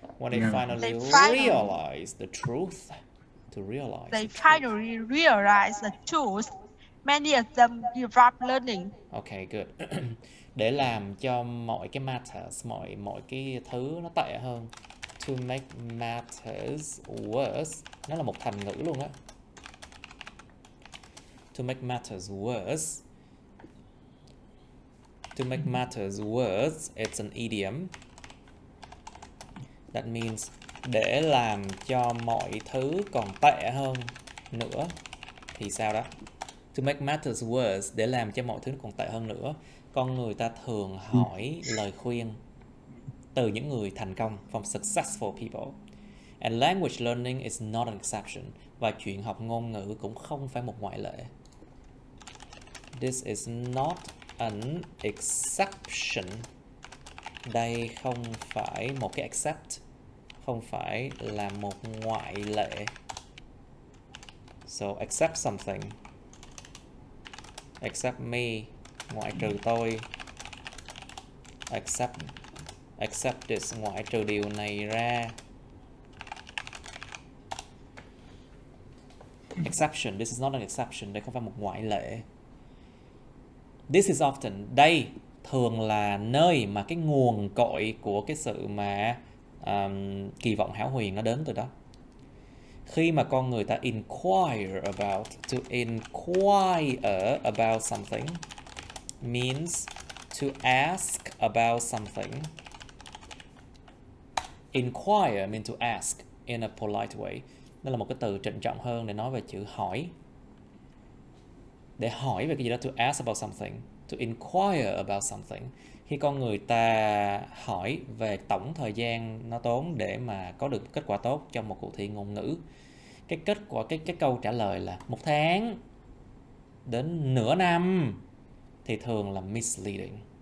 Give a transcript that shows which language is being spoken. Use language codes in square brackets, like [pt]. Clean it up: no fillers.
[en] When they finally realize the truth. Finally realize the truth. Many of them give up learning. Okay, good. [vi] Để làm cho mọi cái matters, mọi cái thứ nó tệ hơn. [en] To make matters worse. [vi] Nó là một thành ngữ luôn á. [en] To make matters worse. To make matters worse, it's an idiom. That means [vi] để làm cho mọi thứ còn tệ hơn nữa thì sao đó? [en] To make matters worse, [vi] để làm cho mọi thứ còn tệ hơn nữa, con người ta thường hỏi lời khuyên từ những người thành công, [en] from successful people. And language learning is not an exception. [vi] Và chuyện học ngôn ngữ cũng không phải một ngoại lệ. [en] This is not an exception. [vi] Đây không phải một cái except, không phải là một ngoại lệ. [en] So accept something. Accept me, [vi] ngoại trừ tôi. [en] Accept this, [vi] ngoại trừ điều này ra. [en] Exception, this is not an exception. [vi] Đây không phải một ngoại lệ. [en] This is often. [vi] Đây thường là nơi mà cái nguồn cội của cái sự mà kỳ vọng hão huyền nó đến từ đó. Khi mà con người ta [en] inquire about, to inquire about something means to ask about something. Inquire means to ask in a polite way. [vi] Đó là một cái từ trịnh trọng hơn để nói về chữ hỏi. Để hỏi về cái gì đó, [en] to ask about something, [vi] to inquire about something. Khi con người ta hỏi về tổng thời gian nó tốn để mà có được kết quả tốt trong một cuộc thi ngôn ngữ, cái kết quả, cái câu trả lời là 1 tháng đến nửa năm thì thường là misleading.